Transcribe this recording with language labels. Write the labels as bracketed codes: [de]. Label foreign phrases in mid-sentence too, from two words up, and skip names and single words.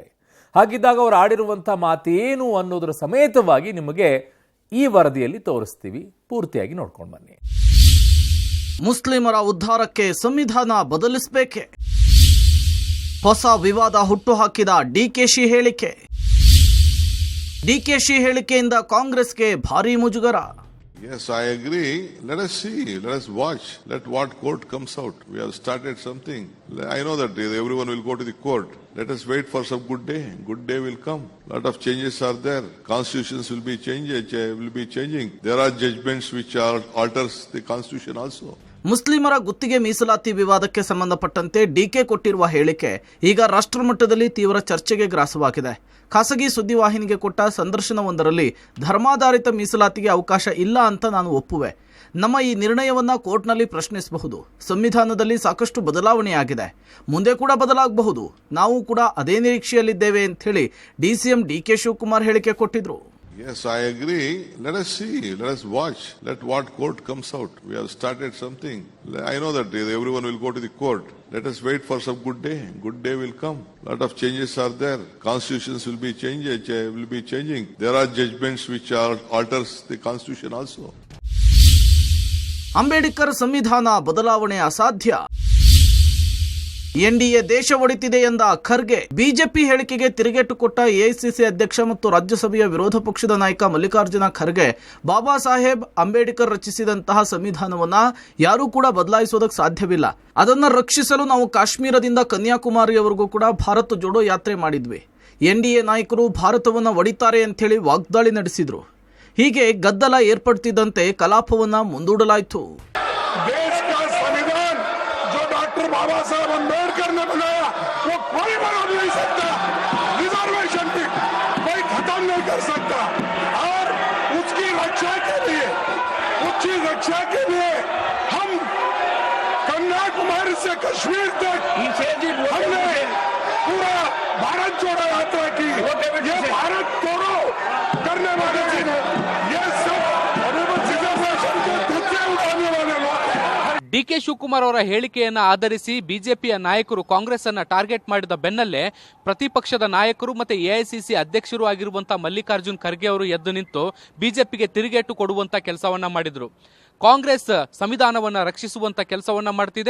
[kn] ಹಾಗಿದ್ದಾಗ ಅವರು ಆಡಿರುವಂತಹ ಮಾತೇನು ಅನ್ನೋದರ ಸಮೇತವಾಗಿ ನಿಮಗೆ ಈ ವರದಿಯಲ್ಲಿ ತೋರಿಸ್ತೀವಿ. ಪೂರ್ತಿಯಾಗಿ ನೋಡ್ಕೊಂಡು ಬನ್ನಿ. ಮುಸ್ಲಿಮರ ಉದ್ಧಾರಕ್ಕೆ ಸಂವಿಧಾನ ಬದಲಿಸಬೇಕೆ? ಹೊಸ ವಿವಾದ ಹುಟ್ಟುಹಾಕಿದ ಡಿಕೆಶಿ ಹೇಳಿಕೆ. ಡಿಕೆಶಿ ಹೇಳಿಕೆಯಿಂದ ಕಾಂಗ್ರೆಸ್ಗೆ ಭಾರೀ ಮುಜುಗರ. [en] Yes, I agree. Let us see. Let us watch. Let what court comes out. We have started something. I know that everyone will go to the court. Let us wait for some good day. Good day will come. Lot of changes are there. Constitutions will be changing. There are judgments which alters the constitution also. [kn] ಮುಸ್ಲಿಮರ ಗುತ್ತಿಗೆ ಮೀಸಲಾತಿ ವಿವಾದಕ್ಕೆ ಸಂಬಂಧಪಟ್ಟಂತೆ ಡಿಕೆ ಕೊಟ್ಟಿರುವ ಹೇಳಿಕೆ ಈಗ ರಾಷ್ಟ್ರಮಟ್ಟದಲ್ಲಿ ತೀವ್ರ ಚರ್ಚೆಗೆ ಗ್ರಾಸವಾಗಿದೆ. ಖಾಸಗಿ ಸುದ್ದಿವಾಹಿನಿಗೆ ಕೊಟ್ಟ ಸಂದರ್ಶನವೊಂದರಲ್ಲಿ ಧರ್ಮಾಧಾರಿತ ಮೀಸಲಾತಿಗೆ ಅವಕಾಶ ಇಲ್ಲ ಅಂತ ನಾನು ಒಪ್ಪುವೆ. ನಮ್ಮ ಈ ನಿರ್ಣಯವನ್ನ ಕೋರ್ಟ್ನಲ್ಲಿ ಪ್ರಶ್ನಿಸಬಹುದು. ಸಂವಿಧಾನದಲ್ಲಿ ಸಾಕಷ್ಟು ಬದಲಾವಣೆಯಾಗಿದೆ, ಮುಂದೆ ಕೂಡ ಬದಲಾಗಬಹುದು. ನಾವು ಕೂಡ ಅದೇ ನಿರೀಕ್ಷೆಯಲ್ಲಿದ್ದೇವೆ ಅಂತ ಹೇಳಿ ಡಿಸಿಎಂ ಡಿ.ಕೆ. ಶಿವಕುಮಾರ್ ಹೇಳಿಕೆ ಕೊಟ್ಟಿದ್ರು. [en] Yes, I agree. Let us see. Let us watch. Let what court comes out. We have started something. I know that everyone will go to the court. Let us wait for some good day. Good day will come. Lot of changes are there. Constitutions will be changing. There are judgments which alters the constitution also. [kn] ಅಂಬೇಡ್ಕರ್ ಸಂವಿಧಾನ ಬದಲಾವಣೆ ಅಸಾಧ್ಯ. ಎನ್ಡಿಎ ದೇಶ ಒಡೆತಿದೆ ಎಂದ ಖರ್ಗೆ ಬಿಜೆಪಿ ಹೇಳಿಕೆಗೆ ತಿರುಗೇಟು ಕೊಟ್ಟ ಎಐಸಿಸಿ ಅಧ್ಯಕ್ಷ ಮತ್ತು ರಾಜ್ಯಸಭೆಯ ವಿರೋಧ ಪಕ್ಷದ ನಾಯಕ ಮಲ್ಲಿಕಾರ್ಜುನ ಖರ್ಗೆ ಬಾಬಾ ಸಾಹೇಬ್ ಅಂಬೇಡ್ಕರ್ ರಚಿಸಿದಂತಹ ಸಂವಿಧಾನವನ್ನ ಯಾರೂ ಕೂಡ ಬದಲಾಯಿಸೋದಕ್ಕೆ ಸಾಧ್ಯವಿಲ್ಲ. ಅದನ್ನ ರಕ್ಷಿಸಲು ನಾವು ಕಾಶ್ಮೀರದಿಂದ ಕನ್ಯಾಕುಮಾರಿಯವರೆಗೂ ಕೂಡ ಭಾರತ ಜೋಡೋ ಯಾತ್ರೆ ಮಾಡಿದ್ವಿ. ಎನ್ಡಿಎ ನಾಯಕರು ಭಾರತವನ್ನ ಒಡಿತಾರೆ ಅಂತ ಹೇಳಿ ವಾಗ್ದಾಳಿ ನಡೆಸಿದ್ರು. ಹೀಗೆ ಗದ್ದಲ ಏರ್ಪಡ್ತಿದ್ದಂತೆ ಕಲಾಪವನ್ನ ಮುಂದೂಡಲಾಯಿತು. [hi] बाबा साहब अम्बेडकर ने बनाया वो कोई बना नहीं सकता. रिजर्वेशन भी कोई खत्म नहीं कर सकता. और उसकी रक्षा के लिए हम कन्याकुमारी से कश्मीर तक हमने पूरा भारत जोड़ो यात्रा की. ये भारत जोड़ो करने वाले ये सब रिजर्वेशन के धक्के उठाने वाले लोग. [kn] ಡಿ.ಕೆ. ಶಿವಕುಮಾರ್ ಅವರ ಹೇಳಿಕೆಯನ್ನ ಆಧರಿಸಿ ಬಿಜೆಪಿಯ ನಾಯಕರು ಕಾಂಗ್ರೆಸ್ ಅನ್ನ ಟಾರ್ಗೆಟ್ ಮಾಡಿದ ಬೆನ್ನಲ್ಲೇ ಪ್ರತಿಪಕ್ಷದ ನಾಯಕರು ಮತ್ತೆ ಎಐಸಿಸಿ ಅಧ್ಯಕ್ಷರು ಆಗಿರುವಂತಹ ಮಲ್ಲಿಕಾರ್ಜುನ್ ಖರ್ಗೆ ಅವರು ಎದ್ದು ನಿಂತು ಬಿಜೆಪಿಗೆ ತಿರುಗೇಟು ಕೊಡುವಂತ ಕೆಲಸವನ್ನ ಮಾಡಿದ್ರು. ಕಾಂಗ್ರೆಸ್ ಸಂವಿಧಾನವನ್ನ ರಕ್ಷಿಸುವಂತ ಕೆಲಸವನ್ನ ಮಾಡ್ತಿದೆ.